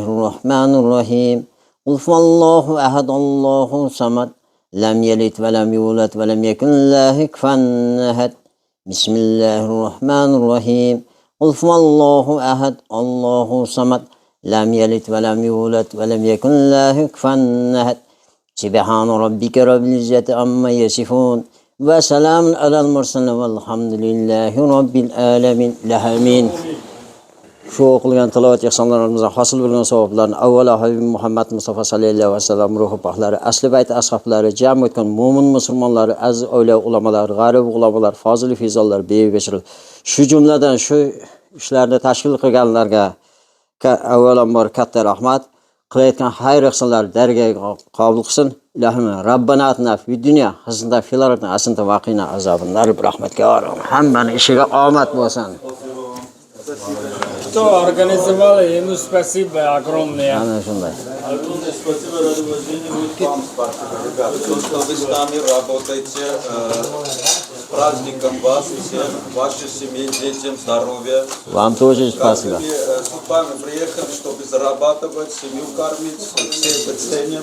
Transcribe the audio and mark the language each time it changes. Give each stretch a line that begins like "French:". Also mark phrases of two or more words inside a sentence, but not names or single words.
Arabic: الرحمن الرحيم قل هو الله أحد الله الصمد لم يلد ولم يولد ولم يكن له كفوا أحد بسم الله الرحمن الرحيم قل هو الله أحد الله الصمد لم يلد ولم يولد ولم يكن له كفوا أحد سبحان ربك رب العزة عما يصفون وسلام على المرسلين والحمد لله رب العالمين آمين.
Uzbek: Şu o'qilgan tilovat ehsonlarimizdan hosil bo'lgan savoblarni avvalo Habib Muhammad Mustafa
Arabic: صلى الله عليه وسلم
Uzbek: ruhi paklari, asli bayt ashablari, jami o'tgan mo'min musulmonlar, aziz avliyo ulamolar, g'arib ulamolar, fozil fizollar, bevishil. Shu jumladan shu ishlarni tashkil qilganlarga avvalambor katta rahmat. Qilayotgan xayr ehsonlar dargohiga qabul qilsin.
Arabic: Ilohim ربنا آتنا في الدنيا حسنة في الآخرة حسنة وقنا عذاب النار
Uzbek: rahmatga orom. Hammani ishiga omad bo'lsin.
Russian: Кто организовал ему спасибо огромное.
Uzbek: Ana shunday.
Russian: Огромное спасибо, рады уважения. Вам спасибо, ребята. То, что вы с нами работаете, с праздником вас и всех, вашей семьи, детям, здоровья. Вам тоже спасибо. Как вы с вами приехали, чтобы зарабатывать, семью кормить, все это ценим.